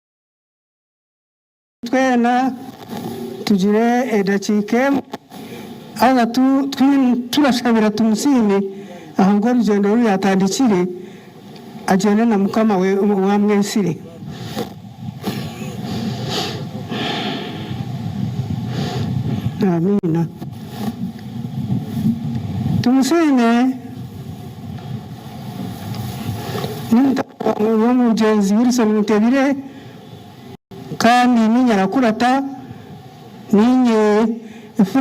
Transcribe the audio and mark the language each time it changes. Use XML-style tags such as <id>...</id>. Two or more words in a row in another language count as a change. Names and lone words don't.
<nyn>Twena tugire edakiika aga turashabira Tumusiime ahubwo urugendo ruri yatandikire agende na mukama we wa mwesire. Amina. Tumusiime n'umugenzi Wilson Mutebile kandi n'Nyarakurata ninye ifura</nyn>